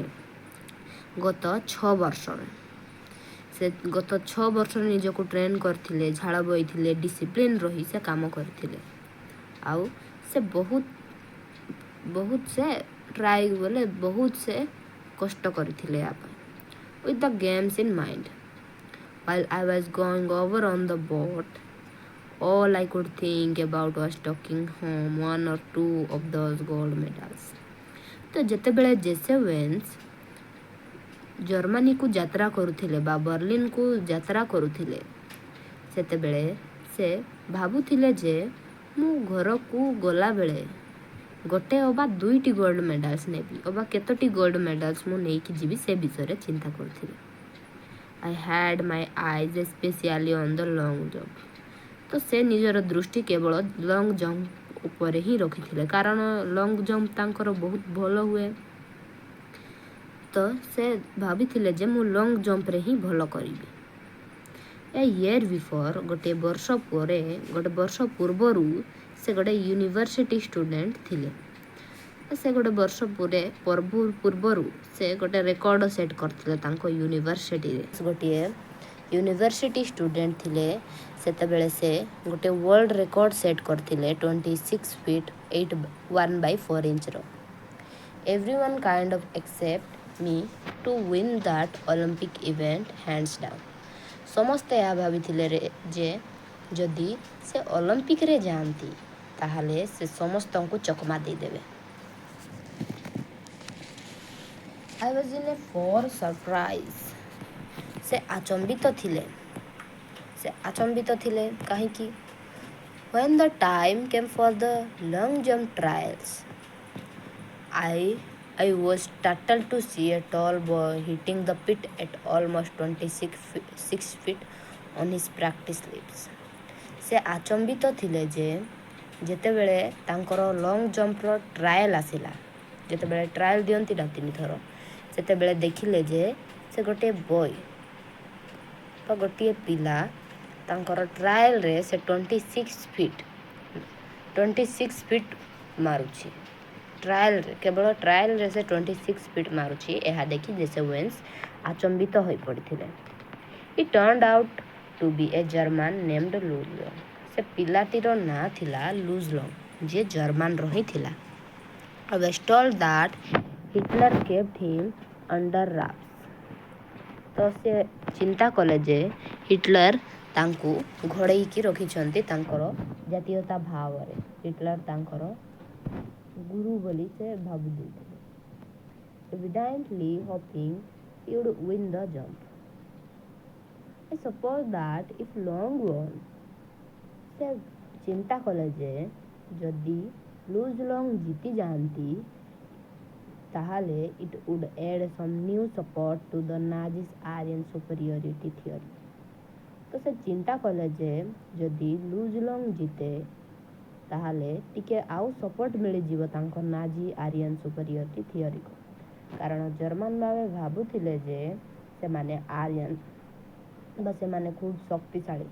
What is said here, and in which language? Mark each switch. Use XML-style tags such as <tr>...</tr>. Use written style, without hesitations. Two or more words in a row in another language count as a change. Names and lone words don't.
<or>ଗତ 6 ବର୍ଷରେ ନିଜକୁ ଟ୍ରେନ୍ କରିଥିଲେ, ଝାଳ ବୋହିଥିଲେ, ଡିସିପ୍ଲିନ୍ ରହି ସେ କାମ କରିଥିଲେ। ଆଉ ସେ ବହୁତ ସେ କଷ୍ଟ କରିଥିଲେ ୟା ପାଇଁ।</or> <en>With the games in mind, while I was going over on the boat, all I could think about was taking home 1 or 2 of those gold medals.</en> <or>ତ ଯେତେବେଳେ ଜେସେୱେନ୍ସ ଜର୍ମାନୀକୁ ଯାତ୍ରା କରୁଥିଲେ ବା ବର୍ଲିନକୁ ଯାତ୍ରା କରୁଥିଲେ ସେତେବେଳେ ସେ ଭାବୁଥିଲେ ଯେ ମୁଁ ଘରକୁ ଗଲାବେଳେ ଗୋଟେ ଅବା 2ଟି</or> <en>gold medals</en> <or>ନେବି ଅବା କେତୋଟି</or> <en>gold medals</en> <or>ମୁଁ ନେଇକି ଯିବି ସେ ବିଷୟରେ ଚିନ୍ତା କରୁଥିଲି।</or> <en>I had my eyes especially on the long jump.</en> <or>ତ ସେ ନିଜର ଦୃଷ୍ଟି କେବଳ</or> <en>long jump</en> <or>ଉପରେ ହିଁ ରଖିଥିଲେ କାରଣ</or> <en>long jump</en> <or>ତାଙ୍କର ବହୁତ ଭଲ ହୁଏ। ତ ସେ ଭାବିଥିଲେ ଯେ ମୁଁ</or> <en>long jumpରେ</en> <or>ହିଁ ଭଲ କରିବି।</or> <en>a year before</en> <or>ଗୋଟେ ବର୍ଷ ପୂର୍ବରୁ ସେ ଗୋଟେ</or> <en>university student</en> <or>ଥିଲେ। ସେ ଗୋଟେ ବର୍ଷ ପୂର୍ବରୁ ସେ ଗୋଟେ</or> <en>record set</en> <or>କରିଥିଲେ ତାଙ୍କ ୟୁନିଭର୍ସିଟିରେ। ଗୋଟିଏ</or> <en>university student</en> <or>ଥିଲେ ସେତେବେଳେ ସେ ଗୋଟେ</or> <en>world record set</en> <or>କରିଥିଲେ 26</or> <en>feet 1/4 inchର। Everyone kind of except me to win that Olympic event hands down.</en> <or>ସମସ୍ତେ ଏହା ଭାବିଥିଲେ ଯେ ଯଦି ସେ ଅଲିମ୍ପିକରେ ଯାଆନ୍ତି ତାହେଲେ ସେ ସମସ୍ତଙ୍କୁ ଚକମା ଦେଇଦେବେ।</or> <en>I was in a for surprise.</en> <or>ସେ ଆଚମ୍ବିତ ଥିଲେ କାହିଁକି?</or> <en>When the time came for the long jump trials, I was startled to see a tall boy hitting the pit at almost 26 feet on his practice leaps.</en> <or>ସେ ଆଚମ୍ବିତ ଥିଲେ ଯେ ଯେତେବେଳେ ତାଙ୍କର</or> <en>long jumpର trial</en> <or>ଆସିଲା, ଯେତେବେଳେ ଟ୍ରାଏଲ୍ ଦିଅନ୍ତି ନା 3 ଥର, ସେତେବେଳେ ଦେଖିଲେ ଯେ ସେ ଗୋଟିଏ ପିଲା ତାଙ୍କର ଟ୍ରାଏଲ୍ରେ ସେ 26 ଫିଟ୍ ମାରୁଛି। କେବଳ ଟ୍ରାଏଲ୍ରେ ସେ 26 ଫିଟ୍ ମାରୁଛି। ଏହା ଦେଖି ଜେସେୱେନ୍ସ ଆଚମ୍ବିତ ହୋଇପଡ଼ିଥିଲେ।</or> <en>He turned out to be a German named Luz Long.</en> <or>ସେ ପିଲାଟିର ନାଁ ଥିଲା ଲୁଜ୍ ଲଙ୍ଗ୍, ଯିଏ ଜର୍ମାନର ହିଁ ଥିଲା।</or> <en>I was told that Hitler kept him under wraps.</en> <or>ତ ସେ ଚିନ୍ତା କଲେ ଯେ ହିଟଲର ତାଙ୍କୁ ଘୋଡ଼େଇକି ରଖିଛନ୍ତି ତାଙ୍କର ଜାତୀୟତା ଭାବରେ। ହିଟଲର ତାଙ୍କର ଗୁରୁ ବୋଲି ସେ ଭାବି ଦେଇଥିଲେ।</or> <en>Evidently hoping he would win the jump. I suppose that if Long won,</en> <or>ସେ ଚିନ୍ତା କଲେ ଯେ ଯଦି ଲୁଜ୍ ଲଙ୍ଗ୍ ଜିତି ଯାଆନ୍ତି ତାହେଲେ</or> <en>it would add some new support to the Nazis' Aryan superiority theory.</en> <or>ତ ସେ ଚିନ୍ତା କଲେ ଯେ ଯଦି ଲୁଜ୍ ଲଙ୍ଗ୍ ଜିତେ ତାହେଲେ ଟିକେ ଆଉ ସପୋର୍ଟ ମିଳିଯିବ ତାଙ୍କ</or> <en>Nazi Aryan superiority theoryକୁ।</en> <or>କାରଣ ଜର୍ମାନ ଭାବୁଥିଲେ ଯେ ସେମାନେ ଆରିଆନ୍ ବା ସେମାନେ ଖୁବ୍ ଶକ୍ତିଶାଳୀ।</or>